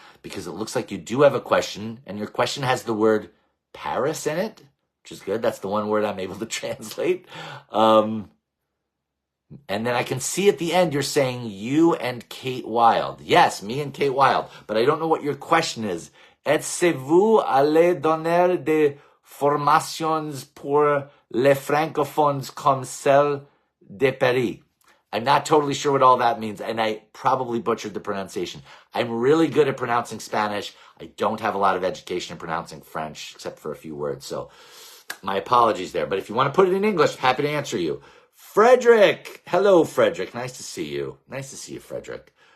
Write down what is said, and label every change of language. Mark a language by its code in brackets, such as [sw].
[en] because it looks like you do have a question, and your question has the word Paris in it, which is good. That's the one word I'm able to translate. And then I can see at the end you're saying you and Kate Wild. Yes, me and Kate Wild. But I don't know what your question is. [fr] Êtes-vous allé donner des formations pour les francophones comme celle de Paris? [en] I'm not totally sure what all that means, and I probably butchered the pronunciation. I'm really good at pronouncing Spanish. I don't have a lot of education in pronouncing French, except for a few words. So my apologies there. But if you want to put it in English, happy to answer you. Frederick. Hello, Frederick. Nice to see you. Nice to see you, Frederick.